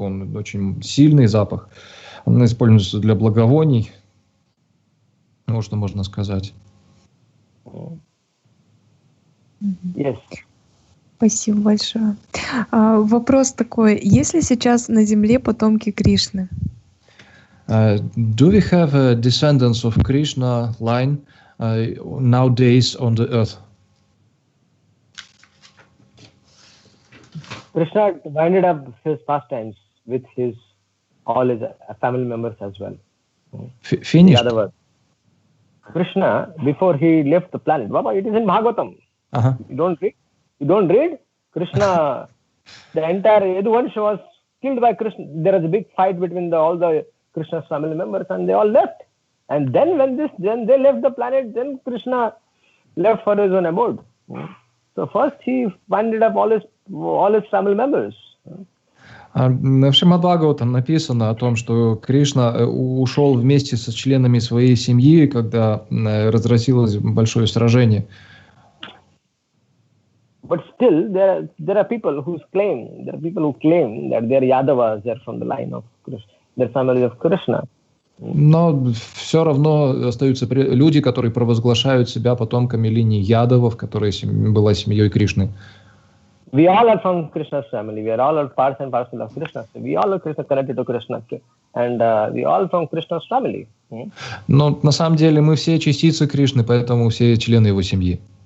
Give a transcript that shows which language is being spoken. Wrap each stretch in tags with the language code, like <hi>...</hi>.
<ru>Он очень сильный запах. Он используется для благовоний. Вот что можно сказать.</ru> <en>Yes.</en> <ru>Спасибо большое. Вопрос такой. Есть ли сейчас на Земле потомки Кришны?</ru> <en>Do we have descendants of Krishna line nowadays on the earth? Krishna winded up his pastimes with all his family members as well. Finished? In other words, Krishna, before he left the planet, Baba, it is in Bhagavatam. You don't read? Krishna, the entire Yaduvansha was killed by Krishna. There was a big fight between all the Krishna's family members, and they all left. And then when they left the planet, then Krishna left for his own abode. So first he winded up all his family members.</en> <ru>В Шримад-Бхагаватам написано о том, что Кришна ушел вместе со членами своей семьи, когда разразилось большое сражение.</ru> <en>But still, there are people who claim that they are Yadavas, they are from the line of Krishna, they are family of Krishna.</en> <ru>Но все равно остаются люди, которые провозглашают себя потомками линии Ядавов, которая была семьей Кришны.</ru> <en>We all are from Krishna's family. We are all parts and parcel of Krishna. So we all are connected to Krishna, and we all from Krishna's family.</en> <ru>Но на самом деле мы все частицы Кришны, поэтому все члены его семьи.</ru>